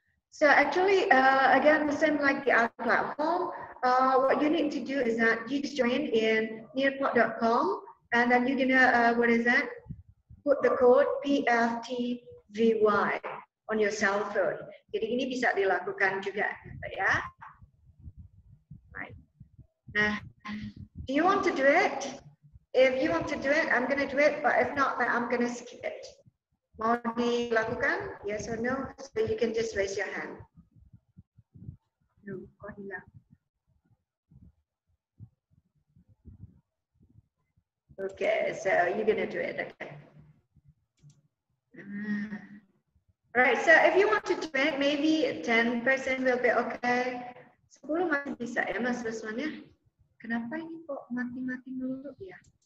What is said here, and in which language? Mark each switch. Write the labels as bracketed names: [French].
[English] So actually, again, the same like the other platform. What you need to do is that you just join in nearpod.com, and then you're gonna put the code PFTVY on your cell phone. [Indonesian] Jadi ini bisa dilakukan juga, ya. [English] Right. Nah, do you want to do it? If you want to do it, I'm gonna do it. But if not, then I'm gonna skip it. [Indonesian] Mau dilakukan? [English] Yes or no? So you can just raise your hand. No, [Indonesian] kok hilang. [English] Okay, so you're gonna do it. Okay. Right. So if you want to do it, maybe 10% will be okay. [Indonesian] 10 masih bisa ya, Mas Rusman ya. Kenapa ini kok mati-mati dulu ya?